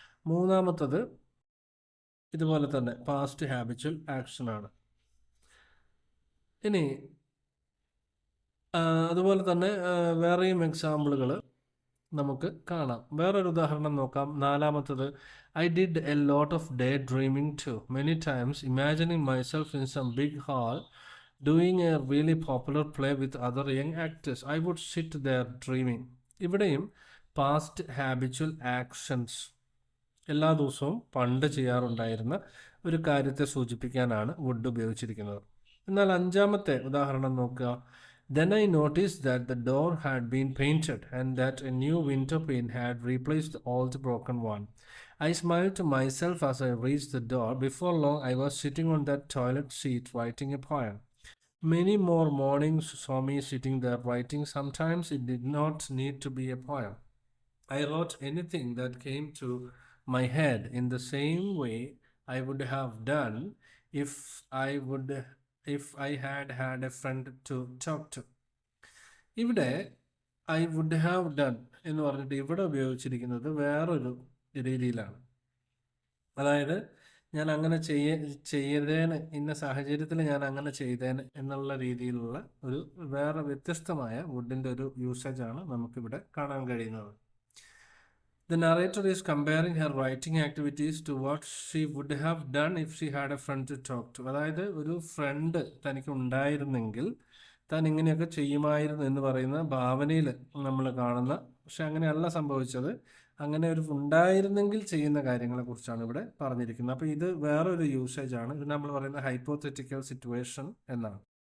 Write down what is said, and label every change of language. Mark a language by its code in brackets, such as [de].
[ml] മൂന്നാമത്തത് ഇതുപോലെ തന്നെ പാസ്റ്റ് ഹാബിച്വൽ ആക്ഷനാണ്. ഇനി അതുപോലെ തന്നെ വേറെയും എക്സാമ്പിളുകൾ നമുക്ക് കാണാം. വേറൊരു ഉദാഹരണം നോക്കാം. നാലാമത്തത്, [en] I did a lot of daydreaming too. Many times imagining myself in some big hall doing a really popular play with other young actors. I would sit there dreaming. [ml] ഇവിടെയും പാസ്റ്റ് ഹാബിച്വൽ ആക്ഷൻസ്, എല്ലാ ദിവസവും പണ്ട് ചെയ്യാറുണ്ടായിരുന്ന ഒരു കാര്യത്തെ സൂചിപ്പിക്കാനാണ് would ഉപയോഗിച്ചിരിക്കുന്നത്. എന്നാൽ അഞ്ചാമത്തെ ഉദാഹരണം നോക്കുക. [en] Then I noticed that the door had been painted and that a new window pane had replaced the old broken one. I smiled to myself as I reached the door. Before long, I was sitting on that toilet seat writing a poem. Many more mornings saw me sitting there writing. Sometimes it did not need to be a poem. I wrote anything that came to my head in the same way I would have done if I had had a friend to talk to. [ml] ഇവിടെ [en] I would have done [ml] എന്ന് പറഞ്ഞിട്ട് ഇവിടെ ഉപയോഗിച്ചിരിക്കുന്നത് വേറൊരു രീതിയിലാണ്. അതായത് ഞാൻ അങ്ങനെ ചെയ്തേന്, ഇന്ന സാഹചര്യത്തിൽ ഞാൻ അങ്ങനെ ചെയ്തേന് എന്നുള്ള രീതിയിലുള്ള ഒരു വേറെ വ്യത്യസ്തമായ വുഡിൻ്റെ ഒരു യൂസേജാണ് നമുക്കിവിടെ കാണാൻ കഴിയുന്നത്. [en] The narrator is comparing her writing activities to what she would have done if she had a friend to talk to. [ml] അതായത് ഒരു ഫ്രണ്ട് തനിക്ക് ഉണ്ടായിരുന്നെങ്കിൽ താൻ ഇങ്ങനെയൊക്കെ ചെയ്യുമായിരുന്നു എന്ന് പറയുന്ന ഭാവനയിൽ നമ്മൾ കാണുന്ന, പക്ഷെ അങ്ങനെയല്ല സംഭവിച്ചത്. അങ്ങനെ ഒരു ഉണ്ടായിരുന്നെങ്കിൽ ചെയ്യുന്ന കാര്യങ്ങളെക്കുറിച്ചാണ് ഇവിടെ പറഞ്ഞിരിക്കുന്നത്. അപ്പോൾ ഇത് വേറൊരു യൂസേജാണ്. ഇത് നമ്മൾ പറയുന്ന ഹൈപ്പോത്തറ്റിക്കൽ സിറ്റുവേഷൻ എന്നാണ്.